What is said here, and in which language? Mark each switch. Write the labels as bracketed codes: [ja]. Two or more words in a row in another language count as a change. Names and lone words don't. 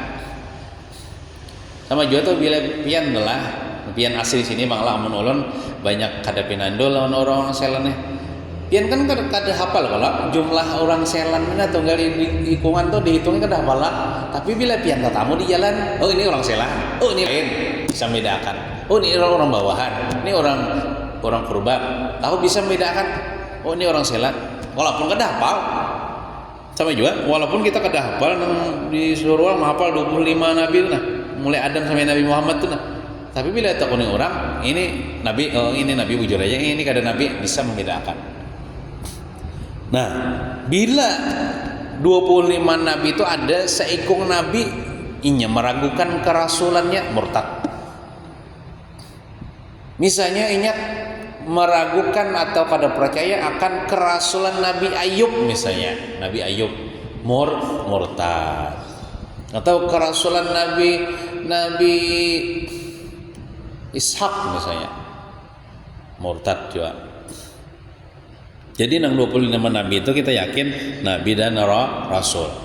[bjn] Sama juga tuh bila pian adalah pian asli sini malah amun ulun banyak kada pinandol lawan orang selannya. Pian kan kada hafal kalau jumlah orang selan mana tunggal di hitungan tuh dihitungnya kada hafal lah. Tapi bila pian ketemu di jalan, oh ini orang selan, oh ini lain, bisa membedakan. Oh ini orang bawahan, ini orang purba. Tahu bisa membedakan. Oh ini orang selan, walaupun kada hafal. Sama juga, walaupun kita kada hafal di seluruh orang hafal 25 nabi itu nah. Mulai Adam sampai Nabi Muhammad tuh nah. Tapi bila takuni orang ini nabi, oh ini nabi bujur aja, ini kada nabi, bisa membedakan. Nah, bila 25 nabi itu ada seikung nabi inya meragukan kerasulannya, murtad. Misalnya inya meragukan atau kada percaya akan kerasulan Nabi Ayub misalnya, Nabi Ayub murtad. Atau kerasulan Nabi Ishak misalnya, murtad juga. Jadi nang 25 nabi itu kita yakin nabi dan rasul.